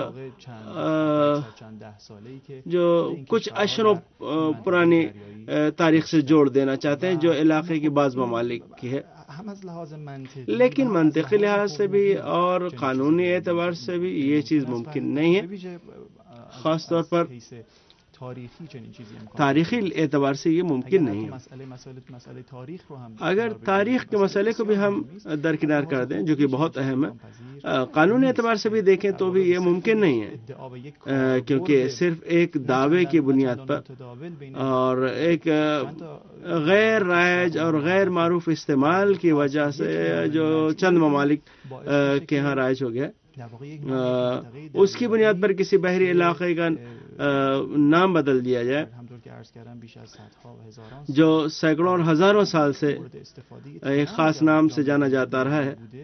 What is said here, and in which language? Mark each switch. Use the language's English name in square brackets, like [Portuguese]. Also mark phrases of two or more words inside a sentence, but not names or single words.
[Urdu] جو کچھ اشروں پرانی تاریخ سے جوڑ دینا چاہتے ہیں جو علاقے کی بعض ممالک کی ہے، لیکن منطقی لحاظ سے بھی اور قانونی اعتبار سے بھی یہ چیز ممکن نہیں ہے، خاص طور پر [Persian] تاریخی چنین چیزی امکان [Urdu] تاریخی اعتبار سے یہ ممکن نہیں ہے. [Persian] مسئلے تاریخ رو ہم [Urdu] اگر تاریخ کے مسئلے کو بھی ہم درکنار کر دیں جو کہ بہت اہم ہے، قانونی اعتبار سے بھی دیکھیں تو بھی یہ ممکن نہیں ہے، کیونکہ صرف ایک دعوے کی بنیاد پر اور ایک غیر رائج اور غیر معروف استعمال کی وجہ سے جو چند ممالک کے ہاں رائج ہو گیا، اس کی بنیاد پر کسی بحری علاقے کا نام بدل دیا جائے جو سینکڑوں اور ہزاروں سال سے ایک خاص نام سے جانا جاتا رہا ہے.